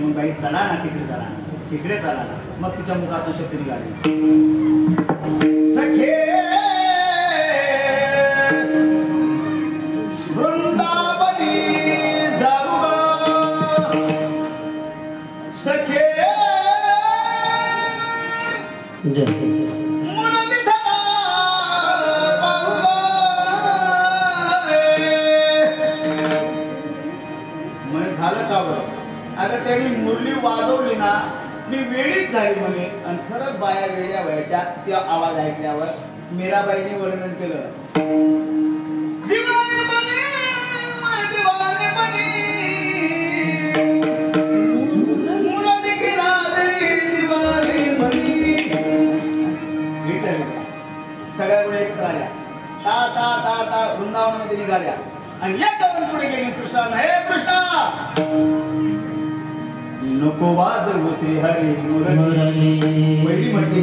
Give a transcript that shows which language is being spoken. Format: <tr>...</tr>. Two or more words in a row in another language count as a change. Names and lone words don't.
<mr>मग बाई चला ना तिकडे, चला तिकडे चला ना. मग तिच्या मुखातून शब्द निघाले, सखे वृंदावनी जाऊ ग, सखे मुरलीधरा पाहू ग. म्हणे झालं का बरं. अगं त्यांनी मुरली वाजवली ना, मी वेळीच झाली म्हणे. आणि खरंच बाया वेड्या व्हायच्या त्या आवाज ऐकल्यावर. मीराबाईने वर्णन केलं,</mr> <hi>दिवाने बनी, दिवाने बनी, मुरादी किनारे दिवाने बनी.</hi> <mr>सगळ्या गुन्हे एकत्र आल्या, ता ता ता ता वृंदावनामध्ये निघाल्या आणि एक जाऊन पुढे गेली कृष्णाला, हे कृष्णा नको वाजवू श्री हरी मुरली. पहिली म्हणते.</mr>